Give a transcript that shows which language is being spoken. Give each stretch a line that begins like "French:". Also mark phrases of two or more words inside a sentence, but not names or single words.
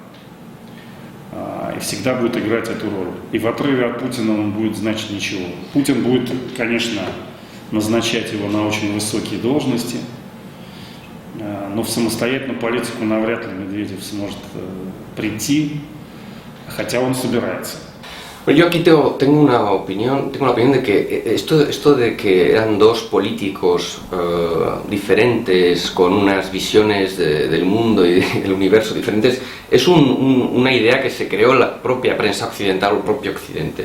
Russian: И всегда будет играть эту роль. И в отрыве от Путина он будет значить ничего. Путин будет, конечно, назначать его на очень высокие должности, но в самостоятельную политику навряд ли Медведев сможет прийти, хотя он собирается.
Spanish: Bueno, yo aquí tengo una opinión de que esto de que eran dos políticos diferentes con unas visiones del mundo y del universo diferentes es una idea que se creó en la propia prensa occidental o el propio Occidente.